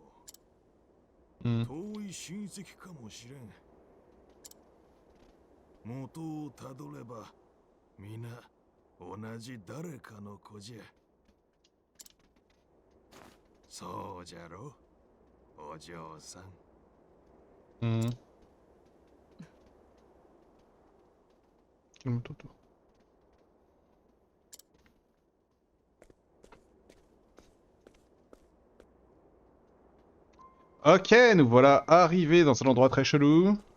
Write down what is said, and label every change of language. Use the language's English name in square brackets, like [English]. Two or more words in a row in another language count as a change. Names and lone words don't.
[Japanese] Hmm. 遠い親戚かもしれん。元をたどれば皆同じ誰かの子じゃ。そうじゃろ、お嬢さん。 [French] Hmm. Calme-toi, toi. Ok, nous voilà arrivés dans un endroit très chelou.